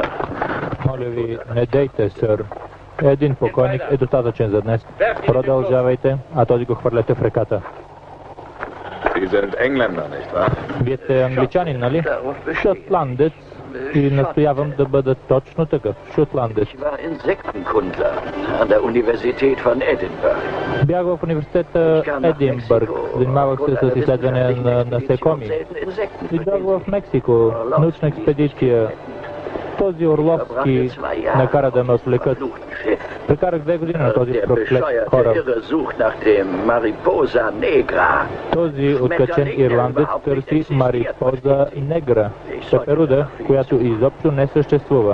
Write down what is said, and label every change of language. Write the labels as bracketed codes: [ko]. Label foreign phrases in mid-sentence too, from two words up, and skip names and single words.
[bg] Моля ви, не дейте, сър. Един покойник е достатъчен за днес. Продължавайте, а този го хвърляте в реката. [de] Sie sind Engländer, nicht wahr? [bg] Вие сте англичанин, нали? Шотландец. И настоявам да бъда точно такъв. Шотландец. [de] Ich war Insektenkundler an der Universität von Edinburgh. [bg] Бях в университета Единбърг. Занимавах се с изследване на насекоми. Идвах в Мексико. Научна експедиция. Този Орловски накара да ме отвлекат. Прекарах 2 години на този проклет кораб. Този откачен ирландец търси [es] Mariposa negra, [bg] пеперуда, която изобщо не съществува.